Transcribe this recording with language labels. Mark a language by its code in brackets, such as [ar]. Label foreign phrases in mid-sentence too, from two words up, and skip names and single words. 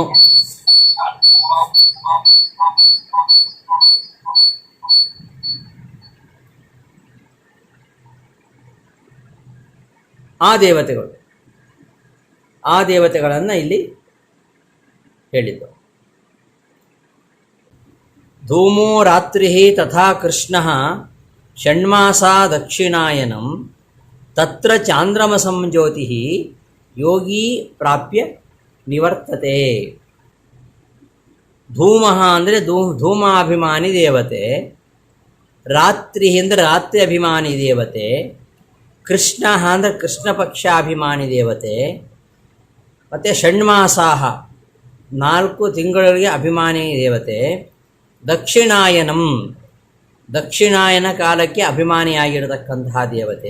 [kn] ಆ ದೇವತೆಗಳನ್ನು ಇಲ್ಲಿ ಹೇಳಿದ್ದು. [sa] ಧೂಮೋ ರಾತ್ರಿ ತಥಾ ಕೃಷ್ಣ ಷಣ್ಮಾಸಾ ದಕ್ಷಿಣಾಯನಂ ತತ್ರ ಚಾಂದ್ರಮಸಂ ಜ್ಯೋತಿ ಯೋಗಿ ಪ್ರಾಪ್ಯ ನಿವರ್ತತೆ. [kn] ಧೂಮ ಅಂದರೆ ಧೂಮಾಭಿಮಾನಿ ದೇವತೆ, ರಾತ್ರಿ ಅಂದರೆ ರಾತ್ರಿ ಅಭಿಮಾನಿ ದೇವತೆ, ಕೃಷ್ಣ ಅಂದರೆ ಕೃಷ್ಣ ಪಕ್ಷಾಭಿಮಾನಿ ದೇವತೆ, ಮತ್ತು ಷಣ್ಮಾಸಾಹ 4 ತಿಂಗಳಿಗೆ ಅಭಿಮಾನಿ ದೇವತೆ, ದಕ್ಷಿಣಾಯನ ಕಾಲಕ್ಕೆ ಅಭಿಮಾನಿಯಾಗಿರತಕ್ಕಂತಹ ದೇವತೆ.